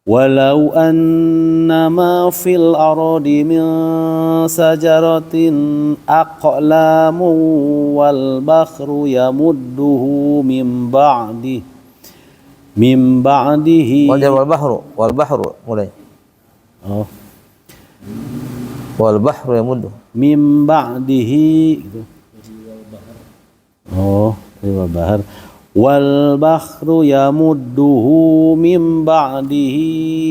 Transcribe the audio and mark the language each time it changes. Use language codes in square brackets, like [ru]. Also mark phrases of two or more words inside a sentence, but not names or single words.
[ar] ولو أن ما في الأرض من شجرة أقلام والبحر يمده من بعده والبحر mulai oh والبحر يمد من بعده gitu. أوه، والبحر والبحر يمده من بعده